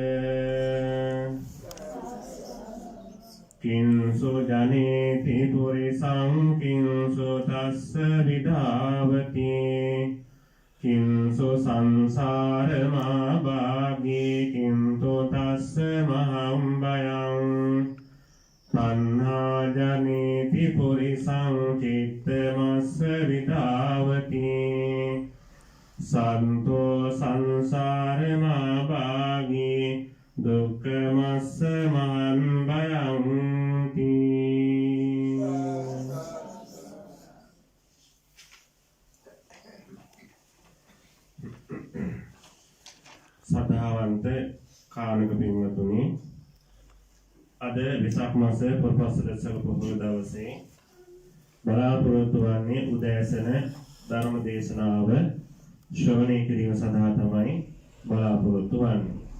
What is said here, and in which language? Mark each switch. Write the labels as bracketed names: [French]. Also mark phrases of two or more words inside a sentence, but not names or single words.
[Pali] කිංසු ජනේති පුරිසං කිංසු තස්ස විදාවති කිංසු සංසාරමා භාගී කිංතු තස්ස මහම් භයං තණ්හා ජනේති පුරිසං චිත්තමස්ස විදාවති සන්තෝ සංසාරමා භාගී දුක්ඛමස්ස මහං භයං [Sinhala] සදාවන්ත කාලක පින්වතුනි අද වෙසක් මාස පුරපසල සගපොහොය දවසේ බලාපොරොත්තු වන්නේ උදෑසන ධර්ම දේශනාව ශ්‍රවණය කිරීම සඳහා තමයි බලාපොරොත්තු වන්නේ.